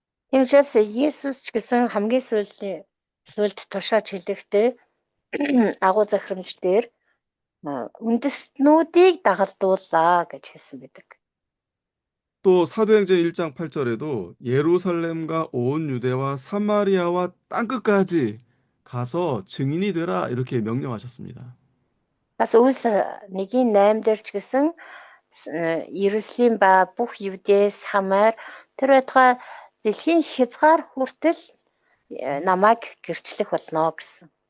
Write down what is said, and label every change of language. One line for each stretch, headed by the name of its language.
Mongolian: Тийм учраас Есүс ч гэсэн хамгийн сүүлд тушааж хэлэхдээ агуу захирамж дээр үндэстнүүдийг дагалдууллаа гэж хэлсэн байдаг.
Korean: 또 사도행전 1장 8절에도 예루살렘과 온 유대와 사마리아와 땅끝까지 가서 증인이 되라 이렇게 명령하셨습니다.
Mongolian: Бас Үлс 1:8 дээр ч гэсэн Иерусалим ба бүх Юдэ Самар тэр байтугай дэлхийн хязгаар хүртэл намайг гэрчлэх болно гэсэн.